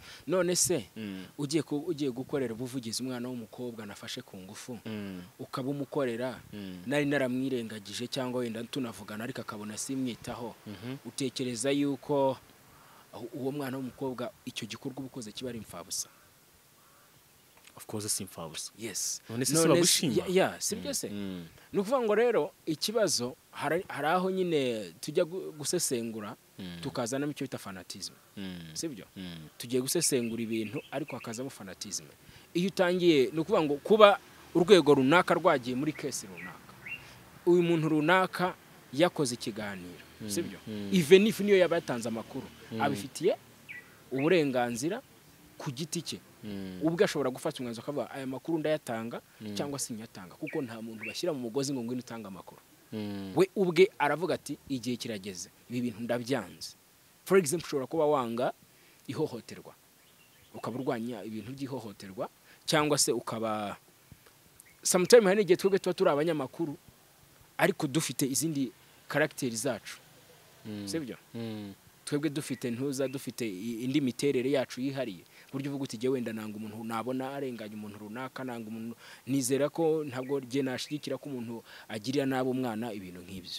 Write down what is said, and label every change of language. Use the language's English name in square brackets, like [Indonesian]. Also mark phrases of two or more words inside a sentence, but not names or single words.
[Kinyarwanda] none se ugiye gukorera ubuvugizi umwana w'umukobwa nafashe ku ngufu ukaba umukorera nari naramwirengagije cyangwa wenda tunavugana ariko akabona simwitaho utekereza yuko uwo mwana w'umukobwa icyo gikorwa ubukoze kiba ari imfabusa? [English] Of course [Kinyarwanda] si imfabusa. Yes. None se bagushima? Si byo se. Ni ukuvuga ngo rero ikibazo hari aho nyine tujya gusesengura tukazanamo icyo bita fanatisme. Si byo? Tugiye gusesengura ibintu ariko hakazamo fanatisme. Iyo utangiye ni ukuvuga ngo kuba urwego runaka rwagiye muri case runaka, uyu muntu runaka yakoze ikiganiro, si byo? [English] Even if [Kinyarwanda] niyo yabatanze amakuru abifitiye uburenganzira ku giti cye. Ubwo ashobora gufata umwanzuro akavuga aya makuru ndayatanga cyangwa se nyatanga, kuko nta muntu bashyira mu mugozi ngo ngwino utanga amakuru. We ubwe aravuga ati igihe kirageze, ibi bintu ndabyanze. [English] For example, [Kinyarwanda] ushobora kuba wanga ihohoterwa, ukaba urwanya ibintu by'ihohoterwa, cyangwa se ukaba sometimes hari igihe twebwe tuba turi abanyamakuru ariko dufite izindi karakteri zacu, sibyo? Twebwe dufite ntuza, dufite indi miterere yacu yihariye, buryo uvuga uti wenda nanga umuntu nabona arenganya umuntu runaka, nanga umuntu nizera ko ntabwo rye nashigikira ko umuntu agirira nabo umwana ibintu nk'ibyo.